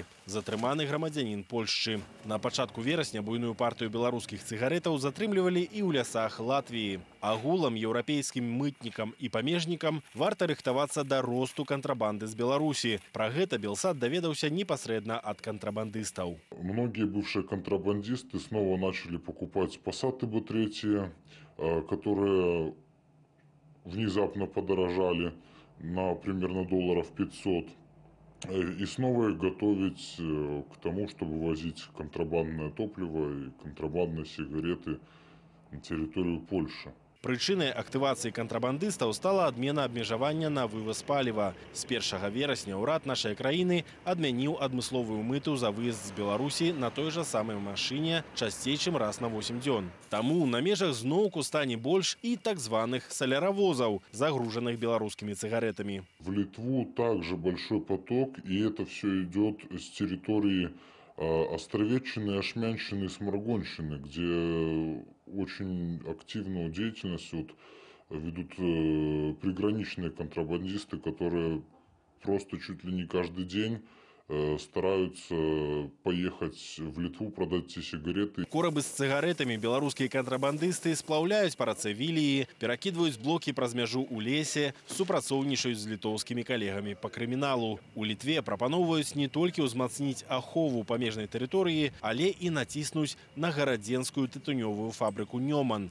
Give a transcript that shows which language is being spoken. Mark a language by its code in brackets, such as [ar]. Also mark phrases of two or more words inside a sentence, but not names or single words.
[be] Затрыманы грамадзянін Польшчы. На пачатку верасня буйную партыю беларускіх цыгаретаў затрымлівалі і ў лясах Латвіі. Агулам еўрапейскім мытнікам і памежнікам варта рыхтавацца да росту кантрабанды з Беларусі. Пра гэта Белсат даведаўся непасрэдна ад кантрабандыстаў. [ru] Многие бывшие контрабандисты снова начали покупать Passat Б3, которые внезапно подорожали на примерно $500. И снова их готовить к тому, чтобы возить контрабандное топливо и контрабандные сигареты на территорию Польши. [be] Прычынай актывацыі кантрабандыстаў стала адмена абмежавання на вываз паліва. З 1 верасня ўрад нашай краіны адмяніў адмысловую мыту за выезд з Беларусі на той жа самай машыне часцей, чым раз на 8 дзён. Таму на межах зноўку стане больш і так званых соляровозаў, загружаных беларускімі цыгаретамі. [ru] В Литву также большой поток, и это все идет с территории Островеччины, Ашмянщины и Сморгонщины, где очень активную деятельность ведут приграничные контрабандисты, которые просто чуть ли не каждый день стараются поехать в Литву, продать ці сигареты. [be] Корабы з цыгаретамі беларускія кантрабандысты сплаўляюць па рацэ Віліі, перакідваюць блокі праз мяжу ў лесе, супрацоўнічаюць з літоўскімі калегамі па крыміналу. У Літве прапаноўваюць не толькі ўзмацніць ахову памежнай тэрыторыі, але і націснуць на гарадзенскую тытунёвую фабрыку Нёман.